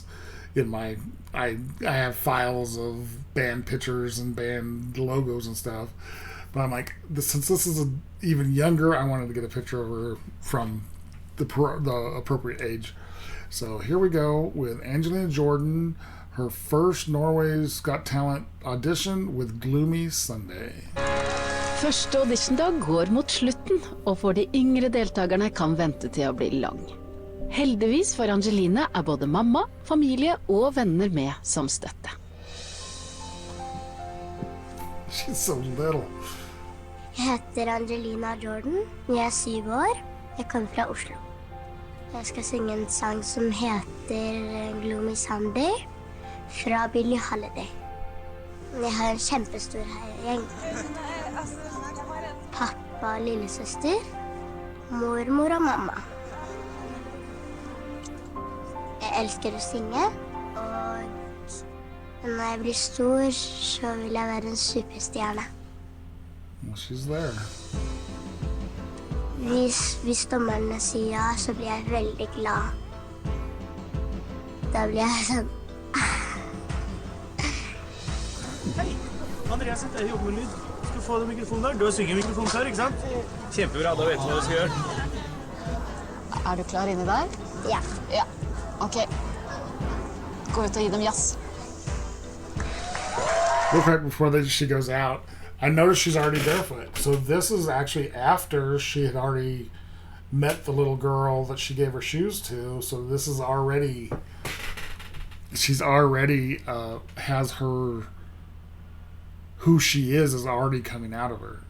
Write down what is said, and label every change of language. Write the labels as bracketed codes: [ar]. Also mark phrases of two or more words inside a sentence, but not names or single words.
[en] In my, I have files of band pictures and band logos and stuff. But I'm like, since this is even younger, I wanted to get a picture of her from the appropriate age. So here we go with Angelina Jordan, her first Norway's Got Talent audition with Gloomy Sunday. [no] Første auditiondag går mot slutten, og for de yngre deltakerne kan vente til å bli lang. Heldigvis for Angelina både mamma, familie og venner med som støtte. [en] She's so little. [no] Jeg heter Angelina Jordan. Jeg 7 år. Jeg kommer fra Oslo. Jeg skal synge en sang som heter Gloomy Sunday fra Billie Holiday. Jeg har en kjempestor gjeng. Pappa og lillesøster, mormor og mamma. Jeg elsker å synge, og når jeg blir stor, så vil jeg være en superstjerne. [en] Well, she's there. [no] Hvis dommerne sier ja, så blir jeg veldig glad. Da blir jeg sånn... Hei, Andreas heter jeg, jobber med lyd. Skal du få den mikrofonen der? Du har synget mikrofonen før, ikke sant? Kjempebra, da vet du hva du skal gjøre. Du klar inne der? Ja. Ja. Ok. Gå ut og gi dem jazz. [en] Real quick before she goes out, I noticed she's already barefoot. So this is actually after she had already met the little girl that she gave her shoes to. So this is already, she's already has her who she is already coming out of her.